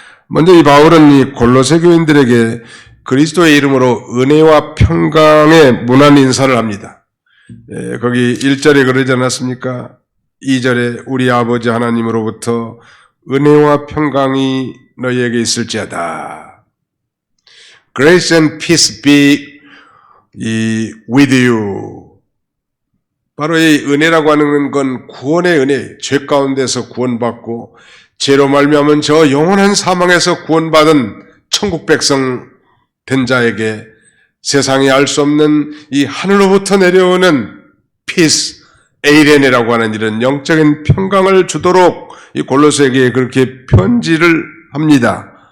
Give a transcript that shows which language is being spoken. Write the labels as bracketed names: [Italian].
[Korean] 먼저 이 바울은 이 골로새 교인들에게 그리스도의 이름으로 은혜와 평강의 무난 인사를 합니다. 거기 1절에 그러지 않았습니까? 2절에 우리 아버지 하나님으로부터 은혜와 평강이 너희에게 있을지어다. [English] Grace and peace be with you. [Korean] 바로 이 은혜라고 하는 건 구원의 은혜, 죄 가운데서 구원받고 죄로 말미암은 저 영원한 사망에서 구원받은 천국 백성 된 자에게 세상이 알 수 없는 이 하늘로부터 내려오는 peace, 에이렌이라고 하는 이런 영적인 평강을 주도록 이 골로새에게 그렇게 편지를 합니다.